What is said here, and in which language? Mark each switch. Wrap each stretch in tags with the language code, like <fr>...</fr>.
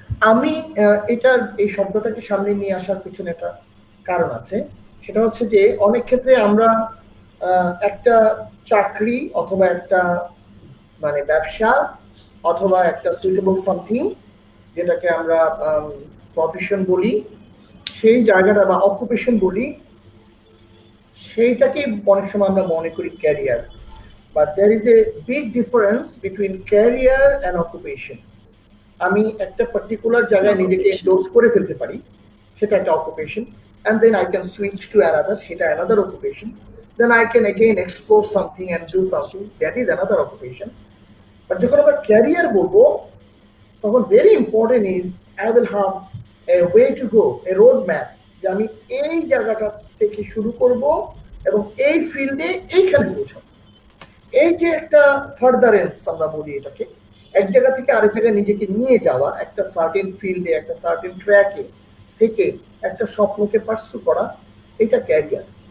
<bn>আমি এই শব্দটাকে সামনে নিয়ে আসার পিছনে একটা কারণ আছে, সেটা হচ্ছে যে অনেক ক্ষেত্রে আমরা একটা চাকরি অথবা একটা মানে ব্যবসা অথবা একটা সুইটেবল সামথিং, যেটাকে আমরা প্রফেশন বলি, সেই জায়গাটা বা অকুপেশন বলি, সেইটাকে অনেক সময় আমরা মনে করি career.</bn> <en>But there is a big difference between career and occupation.</en> <bn>আমি একটা পার্টিকুলার জায়গায় নিজেকে এন্ডোর্স করে ফেলতে পারি, সেটা একটা occupation,</bn> <en>and then I can switch to another,</en> <bn>সেটা</bn> <en>another occupation. Then I can again explore something and do something, that is another occupation.</en> <bn>But যখন আমরা ক্যারিয়ার বলবো, তখন</bn> <en>very important is I will have a way to go, a road map,</en> <bn>যে আমি এই জায়গাটা থেকে শুরু করব এবং এই ফিল্ডে এইখানে পৌঁছাবো। এই যে একটা ফার্দারেন্স আমরা বলি, এটাকে এক জায়গা থেকে আরেক জায়গায় নিজেকে নিয়ে যাওয়া, একটা সার্টেন ফিল্ডে একটা সার্টেন ট্র্যাকে থেকে একটা স্বপ্নকে পার্সু করা, এটা ক্যারিয়ার।</bn>